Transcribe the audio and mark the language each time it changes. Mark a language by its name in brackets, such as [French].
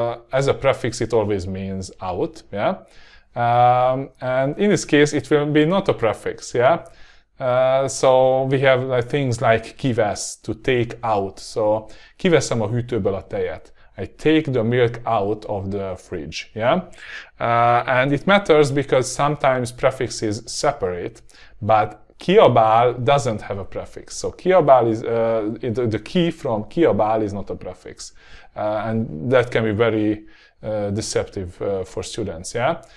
[English] As a prefix it always means out, yeah? And in this case it will be not a prefix, yeah? So we have things like kivesz, to take out. [Hungarian] So kiveszem a hűtőből a tejet. [English] I take the milk out of the fridge, yeah? And it matters because sometimes prefixes separate, but kiabál doesn't have a prefix. So kiabál is, the ki from kiabál is not a prefix. And that can be very deceptive for students, yeah?